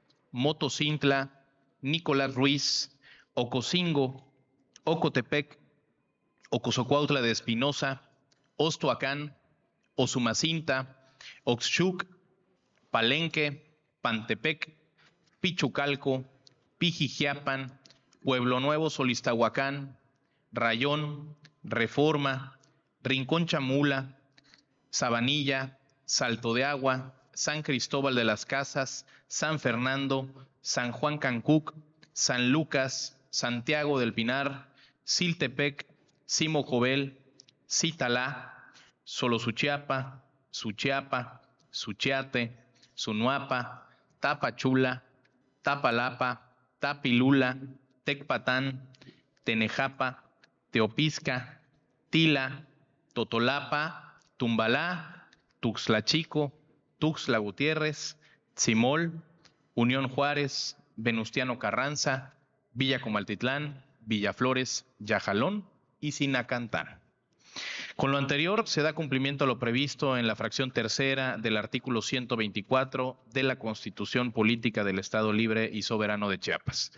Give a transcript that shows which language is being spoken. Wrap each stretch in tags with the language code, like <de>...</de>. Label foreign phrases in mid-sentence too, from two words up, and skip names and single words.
<es>Motocintla, Nicolás Ruiz, Ocosingo, Ocotepec, Ocosocuautla de Espinosa, Ostoacán, Osumacinta, Oxchuc, Palenque, Pantepec, Pichucalco, Pijijiapan, Pueblo Nuevo Solistahuacán, Rayón, Reforma, Rincón Chamula, Sabanilla, Salto de Agua, San Cristóbal de las Casas, San Fernando, San Juan Cancuc, San Lucas, Santiago del Pinar, Siltepec, Simojovel, Citalá, Solosuchiapa, Suchiapa, Suchiate, Sunuapa, Tapachula, Tapalapa, Tapilula, Tecpatán, Tenejapa, Teopisca, Tila, Totolapa, Tumbalá, Tuxtlachico, Tuxtla Gutiérrez, Tzimol, Unión Juárez, Venustiano Carranza, Villa Comaltitlán, Villaflores, Yajalón y Sinacantán. Con lo anterior, se da cumplimiento a lo previsto en la fracción tercera del artículo 124 de la Constitución Política del Estado Libre y Soberano de Chiapas.</es>